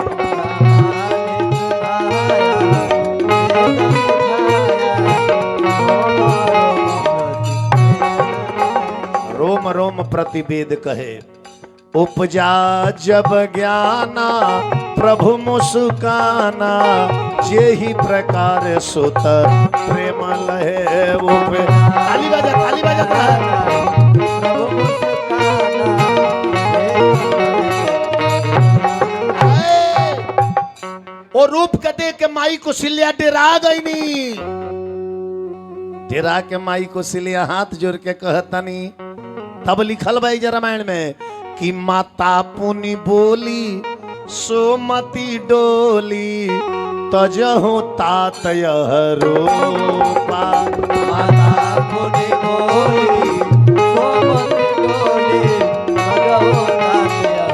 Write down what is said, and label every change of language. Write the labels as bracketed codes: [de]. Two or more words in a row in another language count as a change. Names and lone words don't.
[awa] रोम रोम प्रतिवेद कहे उपजा जब ज्ञाना प्रभु मुस्काना जेहि प्रकार सुत प्रेम लहे। [bho] ताली बजा ताली बजा। और रूप के देख के माई कौशल्या डेरा गईनी। डेरा के माई कौशल्या हाथ जोड़ के कहतनी, तब लिखल बा रामायण में कि [awa] माता पुनि बोली सोमती डोली तजहु तात यह रूपा। माता पुनि बोली सोमती डोली तजहु तात